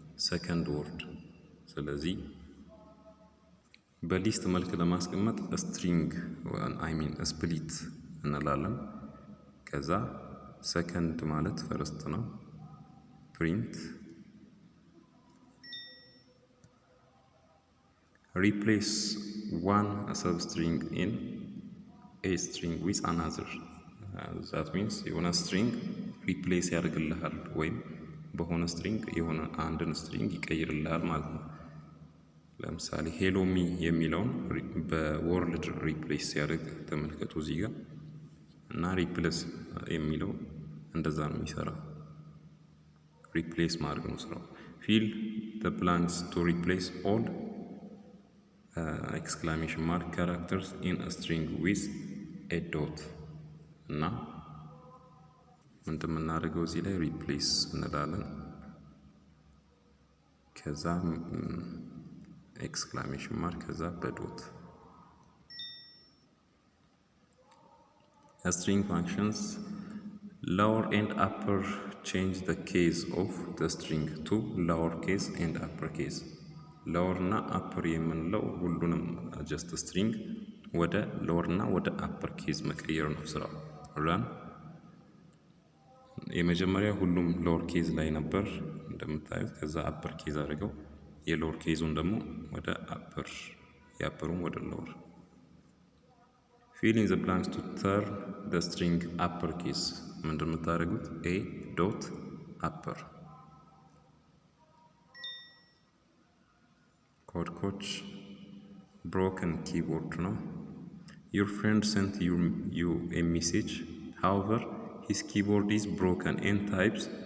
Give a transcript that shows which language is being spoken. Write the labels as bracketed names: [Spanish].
[Amharic] second word ስለዚህ በሊስት መልክ ለማስቀመጥ ስትሪንግ አይ ሚን ስፕሊት እንላለን። ከዛ ሰከንድ ማለት ፈርስት ነው። ፕሪንት [English] replace one substring in a string with another. [Amharic] that means የሆነ string replace ያደርግልሃል ወይም በሆነ string የሆነ አንድን string ይቀይርልሃል ማለት ነው። ለምሳሌ ሄሎ ሚ የሚለውን በወርልድ ሪፕሌስ ሲያደርግ ተመልከቱ እዚህ ጋር እና ሪፕሌስ የሚለው እንደዛ ነው የሚሰራው። ሪፕሌስ ማድረግ ነው ስራው። [English] fill the blanks to replace all exclamation mark characters in a string with a dot [Amharic] እና ምንድን የምናደርገው እዚህ ላይ ሪፕሌስ እንላለን። [English] ከዛ exclamation mark ከዛ በዶት string functions lower and upper change the case of the string to lower case and upper case. [Amharic] lower እና upper የምንለው ሁሉንም just string ወደ lower እና ወደ upper case መቀየር ነው ስራው። run የመጀመሪያ ሁሉም lower case ላይ ነበር እንደምታዩት። ከዛ upper case አድርገው የሎወር ኬዙን ደግሞ ወደ አፐር የአፐሩን ወደ ሎወር [English] fill in the blanks to turn the string uppercase [Amharic] ምንድን የምታደርጉት [English] a dot upper ኮድ ኮች broken keyboard ነው your friend sent you a message however his keyboard is broken and types